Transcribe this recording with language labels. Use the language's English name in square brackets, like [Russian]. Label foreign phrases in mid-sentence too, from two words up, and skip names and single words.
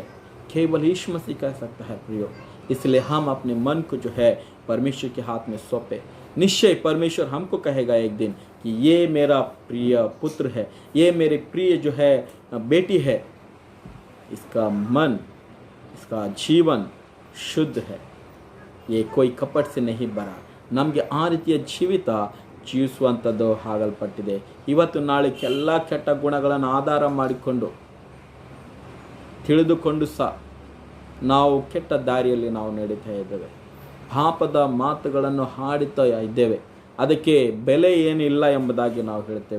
[Hindi] केवल यीशु मसीह कह सकता है प्रियो। इसलिए हम अपने मन को जो है परमेश्वर के हाथ में सौंपे। निश्चय परमेश्वर हमको कहेगा एक दिन कि ये मेरा प्रिय पुत्र है, ये मेरे प्रिय जो है बेटी है, इसका मन, इसका जीवन शुद्ध है, ये कोई कपट से नहीं भरा। [Kannada] ನಮಗೆ ಆ ರೀತಿಯ ಜೀವಿತ ಜೀವಿಸುವಂಥದ್ದು ಆಗಲ್ಪಟ್ಟಿದೆ। ಇವತ್ತು ನಾಳೆ ಎಲ್ಲ ಕೆಟ್ಟ ಗುಣಗಳನ್ನು ಆಧಾರ ಮಾಡಿಕೊಂಡು ತಿಳಿದುಕೊಂಡು ಸಹ ನಾವು ಕೆಟ್ಟ ದಾರಿಯಲ್ಲಿ ನಾವು ನಡೀತಾ ಇದ್ದೇವೆ, ಪಾಪದ ಮಾತುಗಳನ್ನು ಹಾಡುತ್ತಾ ಇದ್ದೇವೆ, ಅದಕ್ಕೆ ಬೆಲೆ ಏನಿಲ್ಲ ಎಂಬುದಾಗಿ ನಾವು ಹೇಳ್ತೇವೆ।